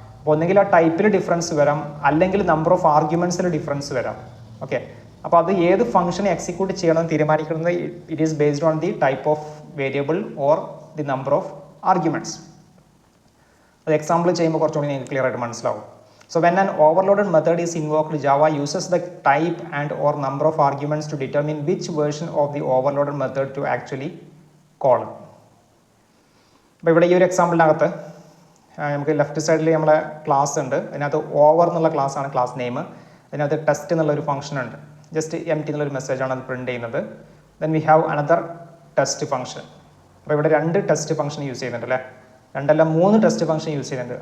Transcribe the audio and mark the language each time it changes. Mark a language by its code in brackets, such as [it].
[ml] അപ്പോൾ ഒന്നെങ്കിൽ ആ ടൈപ്പിൽ ഡിഫറൻസ് വരാം, അല്ലെങ്കിൽ നമ്പർ ഓഫ് ആർഗ്യുമെൻറ്റ്സിൽ ഡിഫറൻസ് വരാം. ഓക്കെ, അപ്പോൾ അത് ഏത് ഫംഗ്ഷൻ എക്സിക്യൂട്ട് ചെയ്യണമെന്ന് തീരുമാനിക്കുന്നത് [en] It is based on the type of variable or the number of arguments. [ml] അത് എക്സാമ്പിൾ ചെയ്യുമ്പോൾ കുറച്ചുകൂടി നിങ്ങൾക്ക് ക്ലിയർ ആയിട്ട് മനസ്സിലാവും. [en] So when an overloaded method is invoked, Java uses the type and or number of arguments to determine which version of the overloaded method to actually call. [ml] അപ്പോൾ ഇവിടെ ഈ ഒരു എക്സാമ്പിളിനകത്ത് നമുക്ക് ലെഫ്റ്റ് സൈഡിൽ നമ്മളെ ക്ലാസ് ഉണ്ട്. അതിനകത്ത് ഓവർ എന്നുള്ള ക്ലാസ് ആണ് ക്ലാസ് നെയിം. അതിനകത്ത് ടെസ്റ്റ് എന്നുള്ളൊരു ഫംഗ്ഷൻ ഉണ്ട്. ജസ്റ്റ് എംടി എന്നുള്ളൊരു മെസ്സേജാണ് അത് പ്രിൻറ്റ് ചെയ്യുന്നത്. [en] Then we have another test function. [ml] അപ്പോൾ ഇവിടെ 2 ടെസ്റ്റ് ഫംഗ്ഷൻ യൂസ് ചെയ്യുന്നുണ്ട് അല്ലേ, 2 അല്ല 3 ടെസ്റ്റ് ഫംഗ്ഷൻ യൂസ് ചെയ്യുന്നുണ്ട്.